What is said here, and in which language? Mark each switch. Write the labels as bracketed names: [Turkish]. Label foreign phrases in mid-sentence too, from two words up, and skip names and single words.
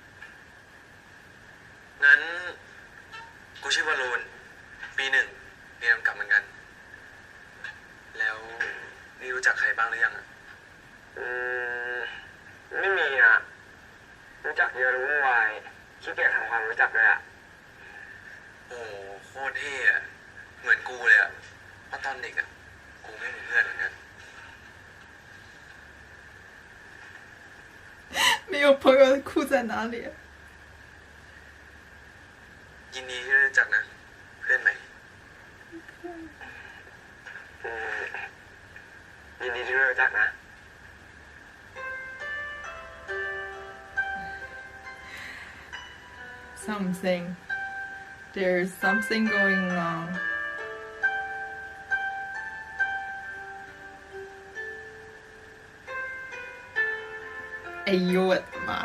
[Thai] งั้นกูชื่อวรูนปีหนึ่งเรียนกำกับเหมือนกัน แล้วนี่รู้จักใครบ้างหรือยังไม่มีอ่ะรู้จักเยอะรู้วายขี้เกียจทำความรู้จักเลยอ่ะโอ้โคตรเท่อะเหมือนกูเลยอ่ะเพราะตอนเด็กอ่ะกูไม่มีเพื่อนเหมือนกัน [Chinese] 没有朋友哭在哪里？ [Thai] ยินดีที่ได้รู้จักนะ เพื่อนใหม่ยินดีที่ได้รู้จักนะ [English] Something. There's something going on. [Chinese] 哎呦我的妈！